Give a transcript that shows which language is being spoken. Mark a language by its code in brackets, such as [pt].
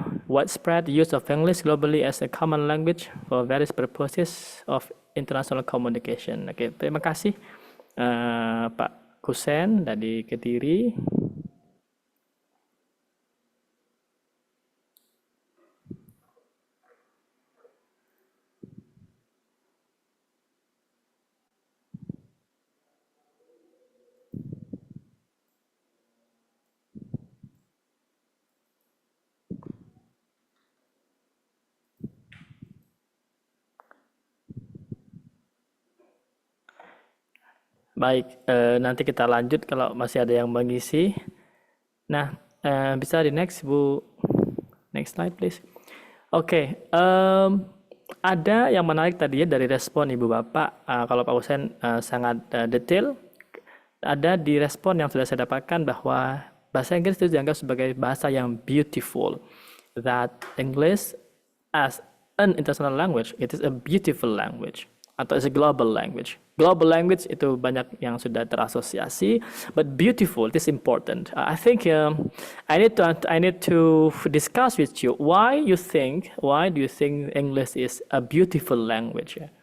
[en] Widespread use of English globally as a common language for various purposes of international communication. [id] Oke, terima kasih Pak Kusen dari Kediri. Baik, nanti kita lanjut kalau masih ada yang mengisi. Nah, bisa di next, Bu. [en] Next slide, please. [id] Oke, ada yang menarik tadi ya dari respon Ibu Bapak. Kalau Pak Husen sangat detail. Ada di respon yang sudah saya dapatkan bahwa bahasa Inggris itu dianggap sebagai bahasa yang beautiful. [en] That English as an international language, it is a beautiful language. Atau is a global language. Global language [id] itu banyak yang sudah terasosiasi, [en] but beautiful, it is important. I think I need to discuss with you why do you think English is a beautiful language?